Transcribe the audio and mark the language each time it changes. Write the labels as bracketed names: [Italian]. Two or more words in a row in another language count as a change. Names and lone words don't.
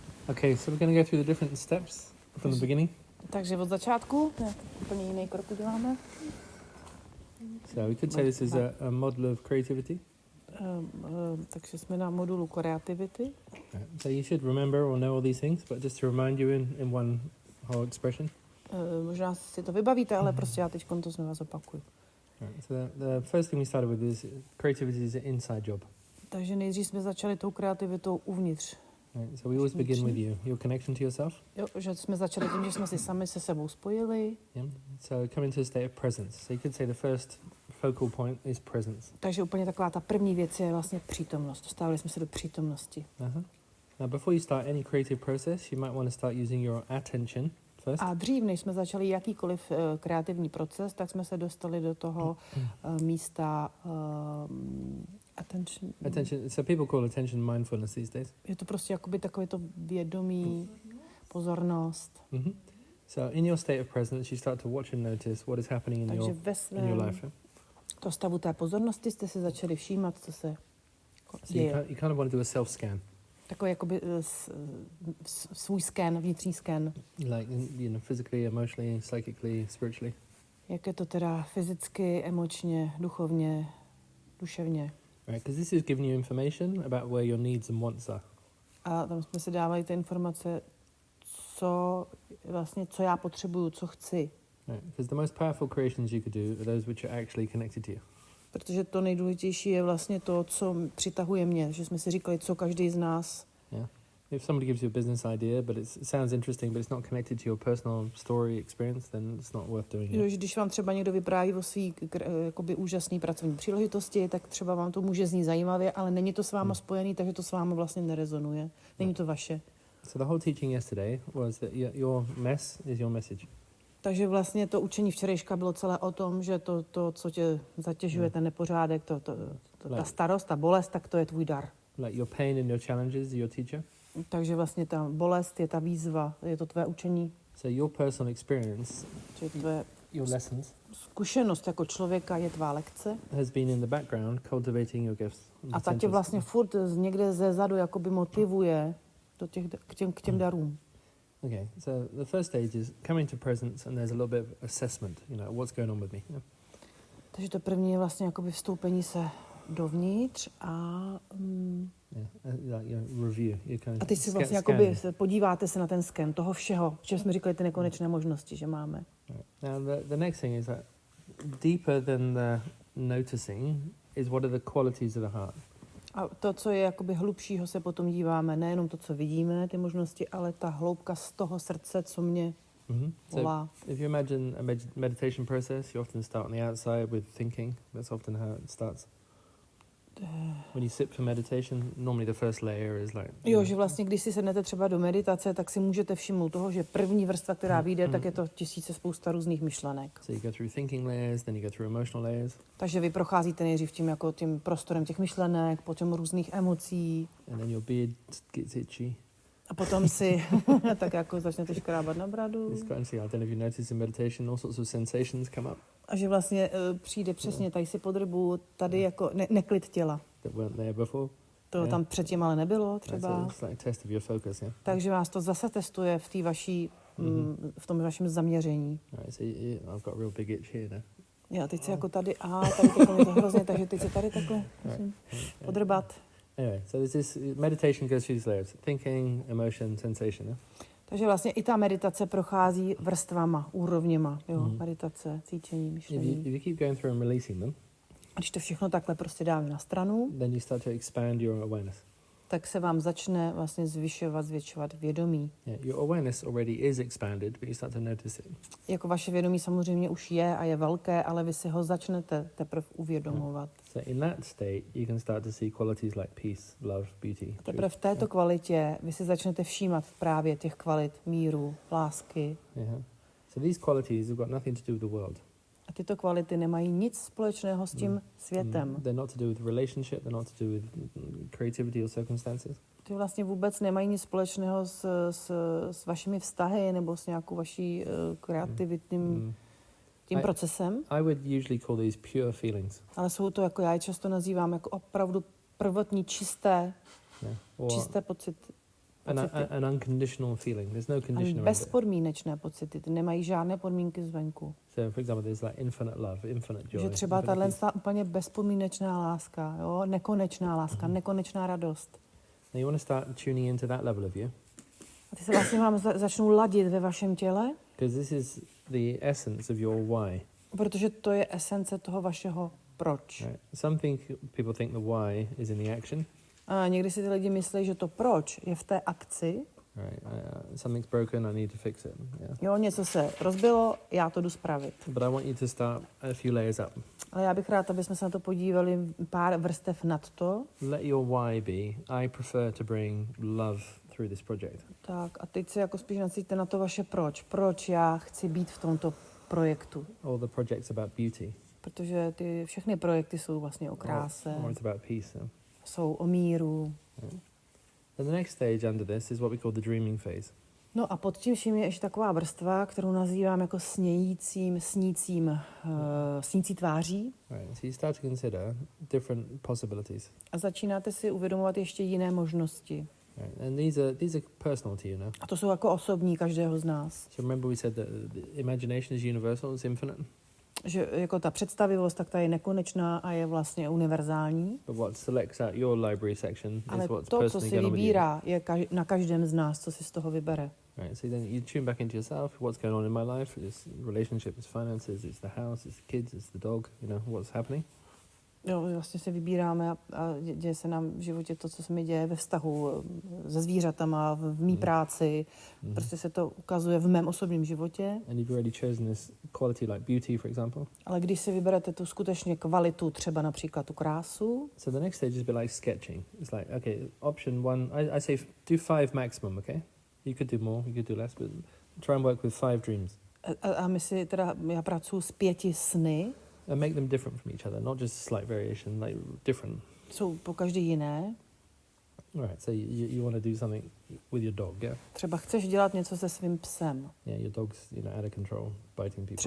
[English] Okay, so we're going to go through the different steps from the beginning. [Czech] Takže od začátku, úplně jiný krok uděláme. [English] So we could say this is a model of creativity. [Czech] Takže jsme na modulu kreativity. [English] So you should remember or know all these things, but just to remind you in one whole expression. [Czech] Možná si to vybavíte, ale prostě já teď to znovu zopakuju. [English] Right, so the first thing we started with is creativity is an inside job. [Czech] Takže nejdřív jsme začali tou kreativitou uvnitř. [English] Right, so we always begin with you, your connection to yourself. [Czech] Jo, že jsme začali tím, že jsme si sami se sebou spojili. [English] Yeah. So come into a state of presence. So you could say the first focal point is presence. [Czech] Takže úplně taková ta první věc je vlastně přítomnost. Dostávali jsme se do přítomnosti. Uh-huh. [English] Now before you start any creative process, you might want to start using your attention first. [Czech] A dřív, než jsme začali jakýkoliv kreativní proces, tak jsme se dostali do toho místa attention. [English] Attention. So people call attention mindfulness these days. [Czech] Je to prostě jakoby takové to vědomí, pozornost. Mm-hmm. [English] So in your state of presence, you start to watch and notice what is happening in [Czech] Takže [English] in your life. [Czech] To stavu té pozornosti jste si začali všímat, co se [English] So [Czech] děje. [English] you kind of want to do a self-scan. [Czech] Takový jakoby svůj scan, vnitřní scan. [English] Like, physically, emotionally, psychically, spiritually. [Czech] Jak je to teda fyzicky, emočně, duchovně, duševně. [English] Right, because this is giving you information about where your needs and wants are. [Czech] A tam jsme si dávali ty informace, co já potřebuju, co chci. [English] Right, because the most powerful creations you could do are those which are actually connected to you. [Czech] Protože to nejdůležitější je vlastně to, co přitahuje mě. Že jsme si říkali, co každý z nás. [English] Yeah. If somebody gives you a business idea, but it sounds interesting, but it's not connected to your personal story experience, then it's not worth doing it. [Czech] Když vám třeba někdo vypráví o svý jakoby úžasný pracovní příležitosti, tak třeba vám to může znít zajímavě, ale není to s váma spojený, takže to s váma vlastně nerezonuje. Není to vaše. [English] So the whole teaching yesterday was that your mess is your message. [Czech] Takže vlastně to učení včerejška bylo celé o tom, že to co tě zatěžuje, ten nepořádek, ta starost, ta bolest, tak to je tvůj dar. [English] Like your pain and your challenges are your teacher. [Czech] Takže vlastně ta bolest je ta výzva, je to tvé učení. [English] So your personal experience, your lessons, [Czech] zkušenost jako člověka je tvá lekce. [English] Has been in the background cultivating your gifts. [Czech] A ta tě vlastně furt někde ze zadu jakoby motivuje k těm darům. [English] Okay, so the first stage is coming to presence, and there's a little bit of assessment. What's going on with me. Yeah? [Czech] Takže to první je vlastně jakoby vstoupení se dovnitř a [English] review. [Czech] A teď si vlastně jakoby podíváte se na ten sken toho všeho, že jsme říkali ty nekonečné možnosti, že máme. [English] Right. Now the next thing is that deeper than the noticing is what are the qualities of the heart. [Czech] A to, co je jakoby hlubšího, se potom díváme, nejenom to, co vidíme, ty možnosti, ale ta hloubka z toho srdce, co mě volá. [English] So if you imagine a meditation process, you often start on the outside with thinking. That's often how it starts. When you sit for meditation, normally the first layer is like... [Czech] Jo, že vlastně, když si sednete třeba do meditace, tak si můžete všimnout toho, že první vrstva, která vyjde, tak je to spousta různých myšlenek. [English] So you go through thinking layers, then you go through emotional layers. [Czech] Takže vy procházíte nejdřív tím prostorem těch myšlenek, potom různých emocí. [English] And then your beard gets itchy. [Czech] A potom si tak jako začnete škrábat na bradu. [English] I don't know if you notice in meditation, all sorts of sensations come up. [Czech] A že vlastně přijde přesně tady si pod rybu, tady jako neklid těla. [English] That weren't there before. [Czech] To tam předtím ale nebylo třeba. [English] It's like a test of your focus, yeah? [Czech] Takže vás to zase testuje v té vaší, v tom vašem zaměření. [English] Right, so I've got a real big itch here now. [Czech] Jo, teď se jako tady, tady je to hrozně, takže teď se tady takhle musím podrbat. [English] Anyway, so this meditation goes through these layers: thinking, emotion, sensation. Yeah? [Czech] Takže vlastně i ta meditace prochází vrstvama, úrovněma, jo, meditace, cítění, myšlení. [English] If you keep going through and releasing them, [Czech] a když to všechno takhle prostě dáme na stranu, [English] then you start to expand your awareness. [Czech] Tak se vám začne vlastně zvětšovat vědomí. [English] Yeah, your awareness already is expanded, but you start to notice it. [Czech] Jako vaše vědomí samozřejmě už je a je velké, ale vy si ho začnete teprve uvědomovat. [English] So in that state, you can start to see qualities like peace, love, beauty. [Czech] Teprve v této kvalitě vy si začnete všímat právě těch kvalit míru, lásky. [English] Yeah. So these qualities have got nothing to do with the world. [Czech] A tyto kvality nemají nic společného s tím světem. [English] They're not to do with relationship, they're not to do with creativity or circumstances. [Czech] Ty vlastně vůbec nemají nic společného s vašimi vztahy nebo s nějakou vaší kreativitním tím procesem. [English] I would usually call these pure feelings. [Czech] Ale jsou to, jako já je často nazývám, jako opravdu prvotní čisté pocity. pocity. [English] An unconditional feeling. There's no condition [Czech] A [English] around it. [Czech] bezpodmínečné pocity, ty nemají žádné podmínky zvenku. [English] So, for example, there's like infinite love, infinite joy. [Czech] Že třeba [English] infinite [Czech] tahle [English] peace. [Czech] úplně bezpodmínečná láska, jo? Nekonečná láska, nekonečná radost. [English] Now you want to start tuning into that level of you, [Czech] A ty se vlastně vám začnou ladit ve vašem těle, [English] because this is the essence of your why. [Czech] protože to je esence toho vašeho proč. [English] Right? People think the why is in the action. [Czech] A někdy si ty lidi myslí, že to proč je v té akci. [English] Right? Something's broken. I need to fix it. Yeah. [Czech] Jo, něco se rozbilo, já to jdu spravit. [English] But I want you to start a few layers up. [Czech] Ale já bych rád, aby jsme se na to podívali pár vrstev nad to. [English] Let your why be, I prefer to bring love through this project. [Czech] Tak a teď se jako spíš nacítíte na to vaše proč. Proč já chci být v tomto projektu. [English] All the projects about beauty. [Czech] Protože ty všechny projekty jsou vlastně o kráse, [English] Or it's about peace. Yeah? [Czech] jsou o míru. [English] And the next stage under this is what we call the dreaming phase. [Czech] No a pod tím vším je ještě taková vrstva, kterou nazývám jako snící tváří. [English] Right. So you start to consider different possibilities. [Czech] A začínáte si uvědomovat ještě jiné možnosti. [English] Right. And these are personal to you now. [Czech] A to jsou jako osobní každého z nás. [English] So remember we said that the imagination is universal, it's infinite. [Czech] Že jako ta představivost, tak ta je nekonečná a je vlastně univerzální. [English] But what selects out your library section [Czech] Ale [English] is what's [Czech] to, co [English] personally [Czech] si [English] going on with you. [Czech] vybírá, je na každém z nás, co si z toho vybere. [English] Right. So then you tune back into yourself. What's going on in my life? It's relationship, it's finances, it's the house, it's the kids, it's the dog. You know what's happening. [Czech] Jo, vlastně se vybíráme a děje se nám v životě to, co se mi děje ve vztahu se zvířatama, v mý práci. Prostě se to ukazuje v mém osobním životě. [English] And you've already chosen this quality like beauty, for example. [Czech] Ale když si vyberete tu skutečně kvalitu, třeba například tu krásu, [English] So the next stage is a bit like sketching. It's like, okay, option one, I say do 5 maximum, okay? You could do more, you could do less, but try and work with 5 dreams. [Czech] a my si teda, já pracuji s 5 sny, [English] And make them different from each other, not just slight variation, like different. [Czech] jsou po každý jiné. [English] All right, so you want to do something with your dog, yeah? [Czech] Třeba chceš dělat něco se svým psem. [English] Yeah, your dog's, out of control, biting people.